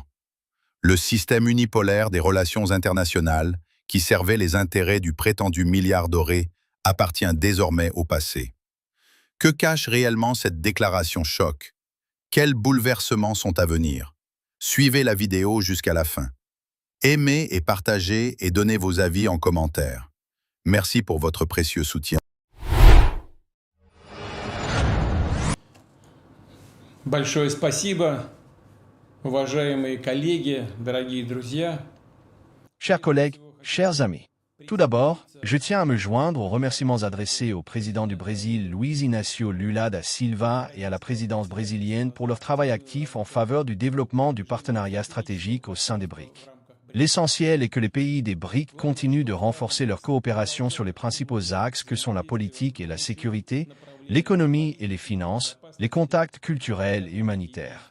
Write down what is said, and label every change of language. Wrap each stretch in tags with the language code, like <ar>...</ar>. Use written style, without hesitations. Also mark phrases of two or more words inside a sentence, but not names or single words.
<fr>Le système unipolaire des relations internationales, qui servait les intérêts du prétendu milliard doré, appartient désormais au passé. Que cache réellement cette déclaration choc? Quels bouleversements sont à venir? Suivez la vidéo jusqu'à la fin. Aimez et partagez et donnez vos avis en commentaire. Merci pour votre précieux soutien.</fr> <ru>Большое спасибо, уважаемые коллеги, дорогие друзья.</ru> <fr>Chers collègues, chers amis, tout d'abord, je tiens à me joindre aux remerciements adressés au président du Brésil, Luiz Inácio Lula da Silva, et à la présidence brésilienne pour leur travail actif en faveur du développement du partenariat stratégique au sein des BRICS. L'essentiel est que les pays des BRICS continuent de renforcer leur coopération sur les principaux axes que sont la politique et la sécurité, l'économie et les finances, les contacts culturels et humanitaires.</fr>